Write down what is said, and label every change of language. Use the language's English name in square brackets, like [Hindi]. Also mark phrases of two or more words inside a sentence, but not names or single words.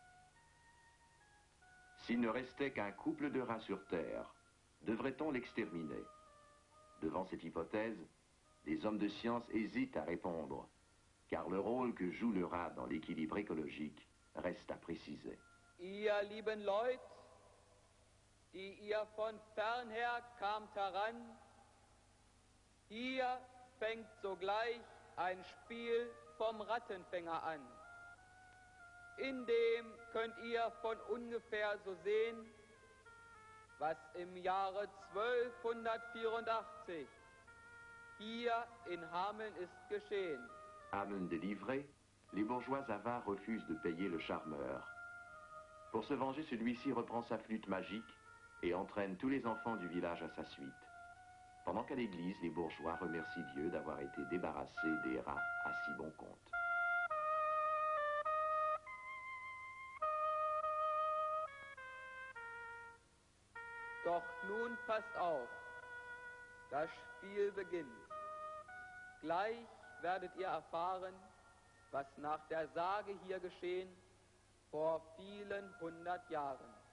[French] S'il ne restait qu'un couple de rats sur Terre, devrait-on l'exterminer? Devant cette hypothèse, les hommes de science hésitent à répondre, car le rôle que joue le rat dans l'équilibre écologique reste à préciser. [German] Ihr lieben Leute, die ihr von fern her kamt heran, hier fängt sogleich ein Spiel vom Rattenfänger an. In dem könnt ihr von ungefähr so sehen, was im Jahre 1284 hier in Hameln ist geschehen. [French] Hameln délivré, les bourgeois avares refusent de payer le charmeur. Pour se venger, celui-ci reprend sa flûte magique et entraîne tous les enfants du village à sa suite. Pendant qu'à l'église, les bourgeois remercient Dieu d'avoir été débarrassés des rats à si bon compte. [German] Doch nun passt auf, das Spiel beginnt. Gleich werdet ihr erfahren, was nach der Sage hier geschehen vor vielen 100 Jahren.